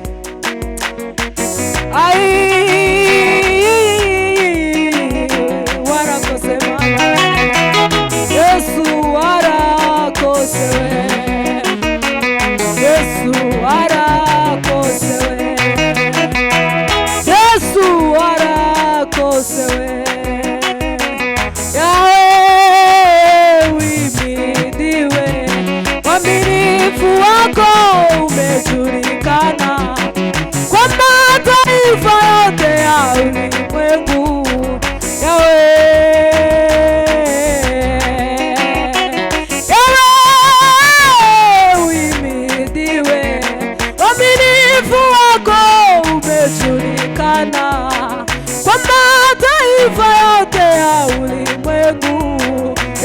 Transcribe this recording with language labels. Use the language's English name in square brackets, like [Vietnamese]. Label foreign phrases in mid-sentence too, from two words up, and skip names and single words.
[Kinyarwanda] Ai, warakoze Baba, Yesu warakozewe, Yesu warakozewe, Yesu warakozewe. [Swahili] Yahweh uhimidiwe, uaminifu wako umejulikana kwa mataifa yote ya ulimwengu. Yahweh uhimidiwe, uaminifu wako umejulikana kwa mataifa yote ya ulimwengu.